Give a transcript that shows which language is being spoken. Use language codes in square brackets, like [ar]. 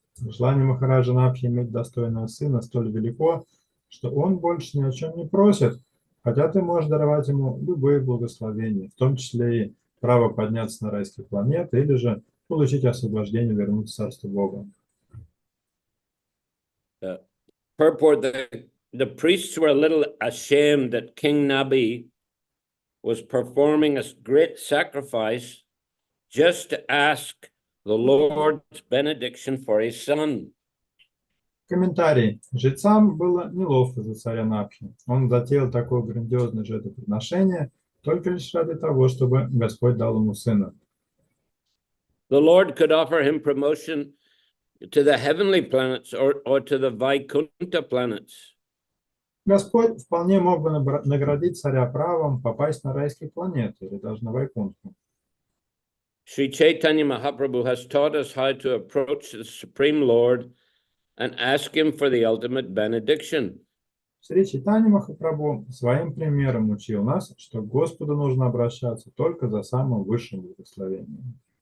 [ru] Желание Махараджа Набхи иметь достойного сына столь велико, что он больше ни о чем не просит, хотя ты можешь даровать ему любые благословения, в том числе и право подняться на райские планеты или же получить освобождение, вернуться в Царство Бога. [en] Purport, the priests were a little ashamed that King Nabi was performing a great sacrifice just to ask the Lord's benediction for his son. [ru] Комментарий. Жрецам было неловко за царя Набхи. Он затеял такое грандиозное жертвоприношение только лишь ради того, чтобы Господь дал ему сына. [en] The Lord could offer him promotion to the heavenly planets or to the Vaikuntha planets. [ru] Господь вполне мог бы наградить царя правом попасть на райские планеты или даже на Вайкунтху. [en] Sri Chaitanya Mahaprabhu has taught us how to approach the Supreme Lord and ask him for the ultimate benediction. [ru] Шри Чайтанья Махапрабху своим примером учил нас, что к Господу нужно обращаться только за самым высшим благословением.